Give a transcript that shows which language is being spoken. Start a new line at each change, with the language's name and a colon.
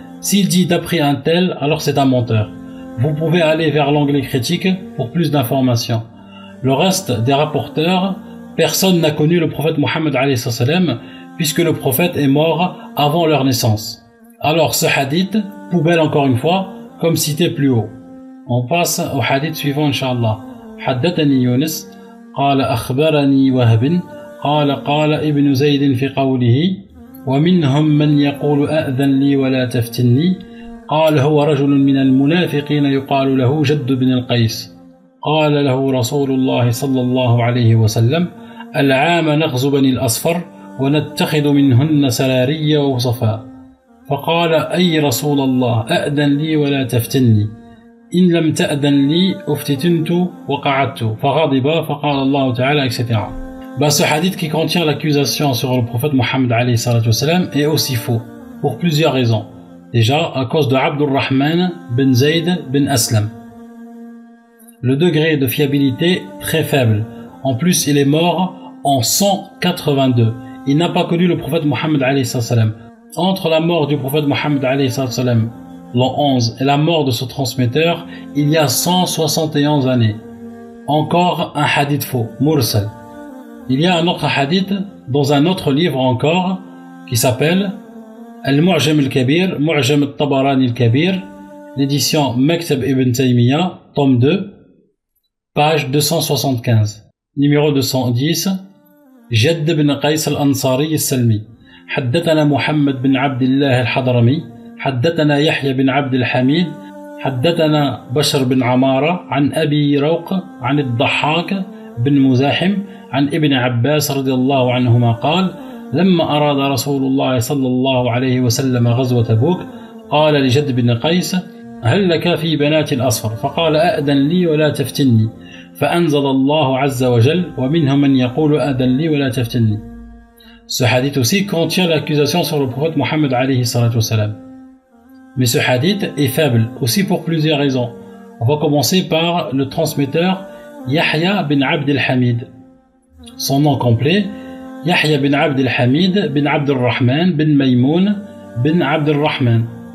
French: S'il dit d'après un tel, alors c'est un menteur. Vous pouvez aller vers l'onglet critique pour plus d'informations. Le reste des rapporteurs, personne n'a connu le prophète Mohammed alayhi salam, puisque le prophète est mort avant leur naissance. Alors ce hadith, poubelle encore une fois, comme cité plus haut. On passe au hadith suivant, Inch'Allah.
Arabic: حدثني يونس قال أخبرني وهب قال ابن زيد في قوله ومنهم من يقول أأذن لي ولا تفتني قال هو رجل من المنافقين يقال له جد بن القيس قال له رسول الله صلى الله عليه وسلم العام نغزو بني الأصفر ونتخذ منهن سراري ووصفاء فقال أي رسول الله أأذن لي ولا تفتني إن لم تأذن لي أفتتنت وقعدت فغضب فقال الله تعالى etc.
French: Ce hadith qui contient l'accusation sur le prophète Mohammed alayhi salatu wassalam est aussi faux pour plusieurs raisons. Déjà à cause de Abdurrahman bin Zayd bin Aslam. Le degré de fiabilité très faible. En plus il est mort en 182. Il n'a pas connu le prophète Mohammed alayhi salatu wassalam. Entre la mort du prophète Mohammed alayhi salatu wassalam l'an 11 et la mort de ce transmetteur, il y a 171 années. Encore un hadith faux, mursal. Il y a un autre hadith dans un autre livre encore qui s'appelle Al-Mu'jam al-Kabir, Mu'jam al-Tabarani al-Kabir, l'édition Maktab ibn Taymiyyah, tome 2, page 275. Numéro 210, Jadd bin Qays al-Ansari al-Salmi.
Arabic: حدثنا محمد بن عبد الله الحضرمي حدثنا يحيى بن عبد الحميد حدثنا بشر بن عمارة عن أبي روق عن الضحاك بن مزاحم عن ابن عباس رضي الله عنهما قال لما أراد رسول الله صلى الله عليه وسلم غزوة تبوك قال لجد بن قيس هل لك في بنات الأصفر فقال أأذن لي ولا تفتني فأنزل الله عز وجل ومنهم من يقول أأذن لي ولا تفتني.
French: Ce hadith aussi contient l'accusation sur le prophète Mohammed alayhi salatu wassalam. Mais ce hadith est faible, aussi pour plusieurs raisons. On va commencer par le transmetteur Yahya bin Abd al-Hamid. Son nom complet, Yahya bin Abd al-Hamid bin Abd al-Rahman bin Maymoun bin Abd al-Rahman.